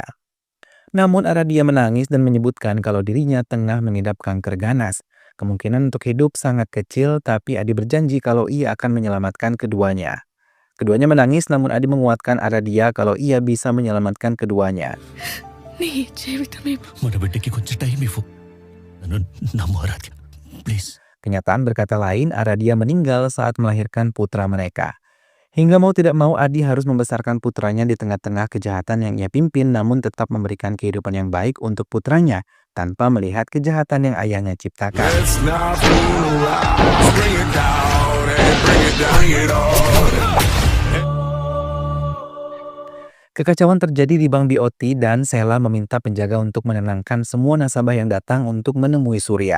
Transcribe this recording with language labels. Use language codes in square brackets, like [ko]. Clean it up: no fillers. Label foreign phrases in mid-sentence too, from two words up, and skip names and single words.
[id] Namun Aradia menangis dan menyebutkan kalau dirinya tengah mengidap kanker ganas. Kemungkinan untuk hidup sangat kecil, tapi Adi berjanji kalau ia akan menyelamatkan keduanya. Keduanya menangis, namun Adi menguatkan Aradia kalau ia bisa menyelamatkan keduanya. [te] నీ జీవితమే మన బిడ్డకి కొంచెం టైం ఇవ్వు నన్ను నమ్ము ఆరాధ్య ప్లీజ్. [id] Kenyataan berkata lain, Aradia meninggal saat melahirkan putra mereka. Hingga mau tidak mau Adi harus membesarkan putranya di tengah-tengah kejahatan yang ia pimpin, namun tetap memberikan kehidupan yang baik untuk putranya tanpa melihat kejahatan yang ayahnya ciptakan. Kekacauan terjadi di Bank BOT dan Sheila meminta penjaga untuk menenangkan semua nasabah yang datang untuk menemui Surya.